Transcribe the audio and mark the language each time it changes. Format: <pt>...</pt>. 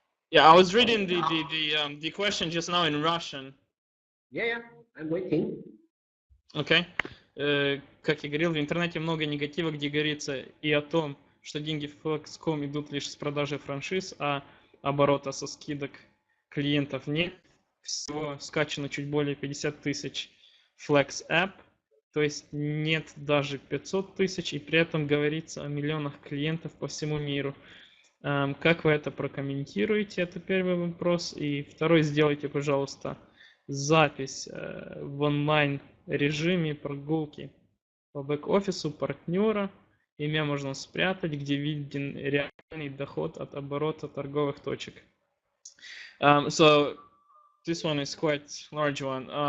<en>Yeah, I was reading the question just now in Russian. Yeah, I'm waiting. Okay.</en> <ru>Как я говорил, в интернете много негатива, где говорится и о том, что деньги в Flexkom идут лишь с продажи франшиз, а оборота со скидок клиентов нет. Всего скачано чуть более 50 тысяч Flex App, то есть нет даже 500 тысяч, и при этом говорится о миллионах клиентов по всему миру. Как вы это прокомментируете? Это первый вопрос. И второй, сделайте, пожалуйста, запись в онлайн режиме прогулки по бэк-офису партнера Имя можно спрятать, где виден реальный доход от оборота торговых точек.</ru> <en>So this one is quite large one.</en>